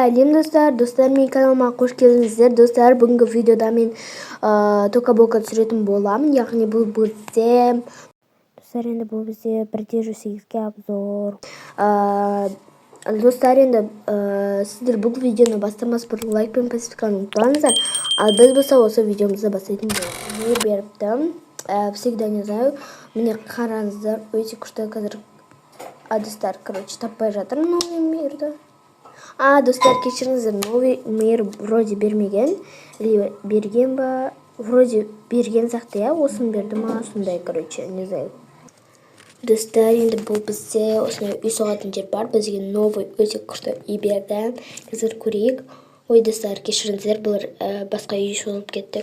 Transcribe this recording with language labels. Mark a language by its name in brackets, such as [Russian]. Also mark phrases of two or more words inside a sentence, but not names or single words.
[Kazakh] Сәлем достар, менің каналыма қош келдіңіздер. Достар, бүгінгі видеода мен токабока түсіретін боламын. Яғни бұл бізде достар, енді бұл бізде 1.8-ге обзор. Достар, енді сіздер бұл видеоны бастамас бұрын лайк пен подписканы ұмытпаңыздар. Ал біз болса осы видеомызды бастайтын боламыз. Не беріпті? [Russian] Всегда не знаю. [Kazakh] Міне қараңыздар, өте күшті қазір. Достар, короче, таппай жатырмын [Russian] новый мирді. [Kazakh] Достар, кешіріңіздер, [Russian] новый мир вроде бермеген. [Kazakh] Или берген ба? Вроде берген сияқты, я. Осын берді ма? [Russian] Сондай, короче, не знаю. [Kazakh] Достар, енді бұл бізде осындай үй соғатын жер бар. Бізге новый өте күшті үй берді. Қазір көрейік. Ой, достар, кешіріңіздер, бұлар басқа үй соғып кетті.